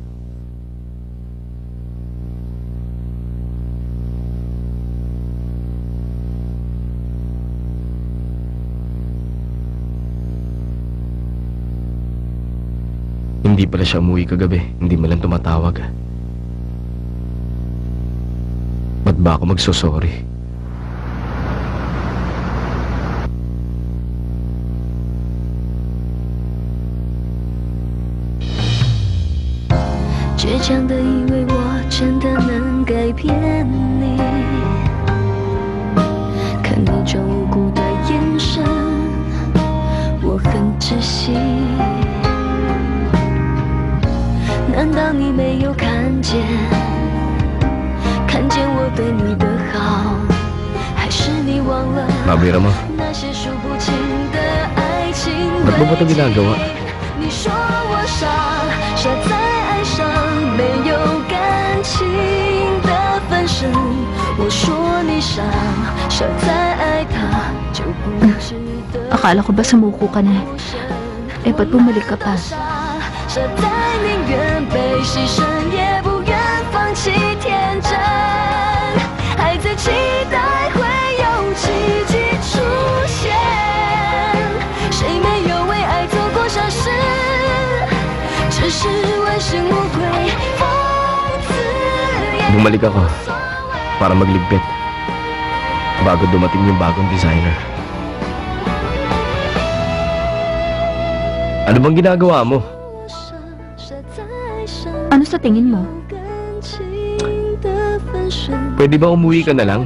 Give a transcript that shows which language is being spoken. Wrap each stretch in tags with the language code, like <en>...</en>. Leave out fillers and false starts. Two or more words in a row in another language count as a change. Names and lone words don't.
<tl>Hindi pala siya umuwi kagabi. Hindi mo lang tumatawag. Ba't ba ako magsosorry?</tl> <zh>倔强的以为我真的能改变你，看你装无辜的眼神，我很窒息。难道你没有看见？看见我对你的好，还是你忘了</zh> <tl>Mabira mo.</tl> <zh>那些数不清的爱情？</zh> <tl>Ba't mo ba ito ginagawa?</tl> <zh>你说我傻，傻在爱上没有感情的分身。我说你傻，傻在爱他就不值得。</zh> <tl>Akala ko ba sumuko ka na? Eh, ba't bumalik ka pa?</tl> <zh>傻在宁愿被牺牲，也不愿放弃天真，还在期待会有奇迹出现。谁没有为爱做过傻事？只是问心无愧，讽刺也</zh> <tl>Bumalik ako para magligpit bago dumating yung bagong designer. Ano bang ginagawa mo? Ano sa tingin mo? Pwede ba umuwi ka na lang?</tl>